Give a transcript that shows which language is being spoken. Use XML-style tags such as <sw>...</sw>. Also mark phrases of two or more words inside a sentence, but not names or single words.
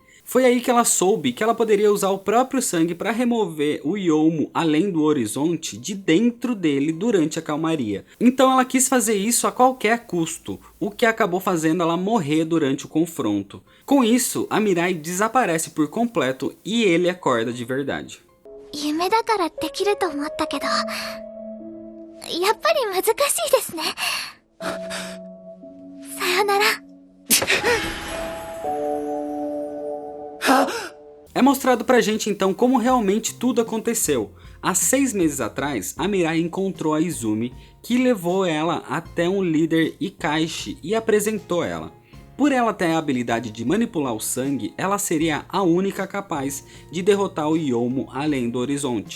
<pt>Foi aí que ela soube que ela poderia usar o próprio sangue para remover o Yomo além do horizonte de dentro dele durante a calmaria. Então ela quis fazer isso a qualquer custo, o que acabou fazendo ela morrer durante o confronto. Com isso, a Mirai desaparece por completo e ele acorda de verdade.</pt> <ja>夢だからできると思ったけど、やっぱり難しいですね。さよなら。</ja> <pt>É mostrado pra gente então como realmente tudo aconteceu. Há 6 meses atrás, a Mirai encontrou a Izumi, que levou ela até um líder Ikaishi e apresentou ela. Por ela ter a habilidade de manipular o sangue, ela seria a única capaz de derrotar o Yomo além do horizonte.</pt>